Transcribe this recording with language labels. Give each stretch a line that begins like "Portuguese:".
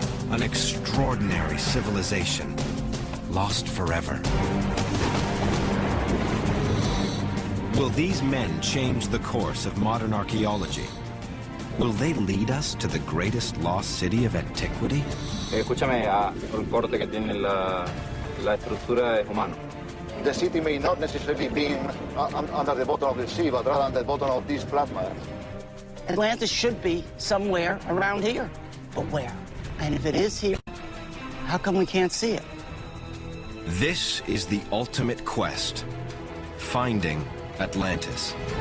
English: An extraordinary civilization, lost forever. Will these men change the course of modern archaeology? Will they lead us to the greatest lost city of antiquity?
Spanish: Escúchame, el corte que tiene la estructura es humano.
English: The city may not necessarily be under the bottom of the sea, but rather under the bottom of these flatlands. Atlantis should be somewhere around here, but where? And if it is here, how come we can't see it? This is the ultimate quest, finding Atlantis.